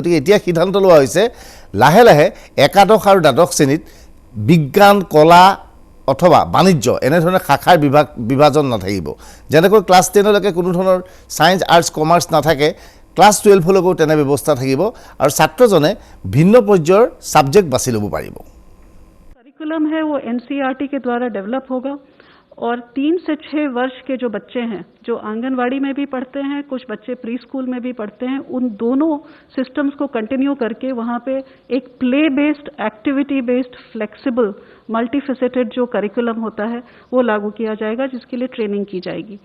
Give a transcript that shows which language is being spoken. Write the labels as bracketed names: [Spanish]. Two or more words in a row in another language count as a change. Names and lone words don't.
[Assamese] গতিকে এতিয়া সিদ্ধান্ত লোৱা হৈছে লাহে লাহে একাদশ আৰু দ্বাদশ শ্ৰেণীত বিজ্ঞান, কলা অথবা বাণিজ্য এনেধৰণৰ শাখাৰ বিভাজন নাথাকিব। যেনেকৈ ক্লাছ 10লৈকে কোনো ধৰণৰ [English] science, arts, commerce [Assamese] নাথাকে, ক্লাছ 12লৈকেও তেনে ব্যৱস্থা থাকিব আৰু ছাত্ৰজনে ভিন্ন পৰ্যায়ৰ ছাবজেক্ট বাছি ল'ব পাৰিব। [Hindi] करिकुलम है वो एनसीईआरटी के द्वारा डेवलप होगा और 3 से 6 वर्ष के जो बच्चे हैं, जो आंगनवाड़ी में भी पढ़ते हैं, कुछ बच्चे [English] pre school [Hindi] में भी पढ़ते हैं, उन दोनों सिस्टम्स को कंटिन्यू करके वहाँ पे एक [English] play based, activity based, flexible, multifaceted [Hindi] जो करिकुलम होता है वो लागू किया जाएगा, जिसके लिए ट्रेनिंग की जाएगी।